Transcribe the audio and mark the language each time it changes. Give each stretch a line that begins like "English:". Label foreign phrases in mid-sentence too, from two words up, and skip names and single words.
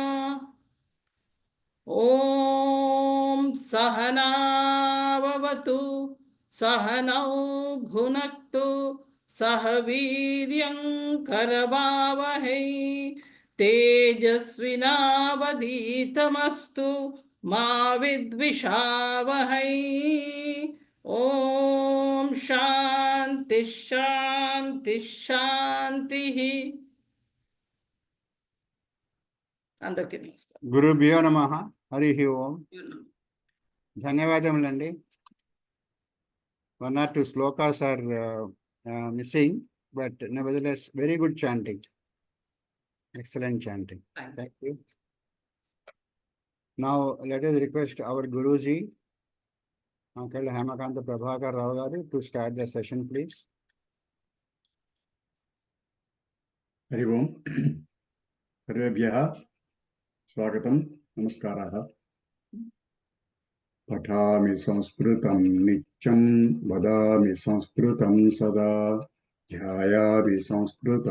Sanskrit: ॐ सहनाववतु सहनौ भुनक्तु सह वीर्यं करवावहै तेजस्विनावधीतमस्तु मा विद्विषावहै। ॐ शान्ति शान्ति शान्तिः।
Telugu: అందరికీ నమస్కారం.
Sanskrit: గురుభ్యో నమః. హరి ఓం. ధన్యవాదములండి.
English: 1 or 2 slokas are missing, but nevertheless very good chanting. Excellent chanting. Thank you. Now let us request our Guruji, Uncle Hemakanta Prabhakar Rao garu, to start the session, please.
Sanskrit: हरि ओम. सर्वेभ्यः स्वागतं, नमस्काराः. पठामि संस्कृतं नित्यं वदामि संस्कृतं सदा ध्यायामि संस्कृतं